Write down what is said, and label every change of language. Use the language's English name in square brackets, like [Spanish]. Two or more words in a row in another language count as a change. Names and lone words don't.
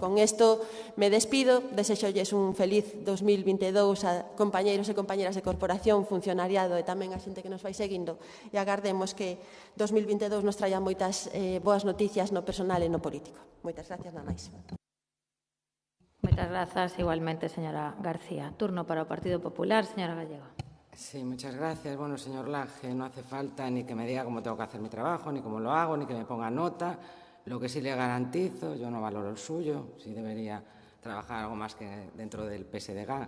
[Galician] Con isto me despido, desexolles un feliz 2022 a compañeiros e compañeras de corporación, funcionariado e tamén a xente que nos vai seguindo, e agardemos que 2022 nos traia moitas boas noticias no personal e no político. Moitas gracias, nada máis. [Spanish] Muchas gracias. [Galician] Igualmente, señora García. Turno para o Partido Popular, señora Gallego. [Spanish] Sí, muchas gracias. Bueno, señor Laje, no hace falta ni que me diga cómo tengo que hacer mi trabajo, ni cómo lo hago, ni que me ponga nota. Lo que sí le garantizo, yo no valoro el suyo, sí debería trabajar algo más que dentro del PSDG.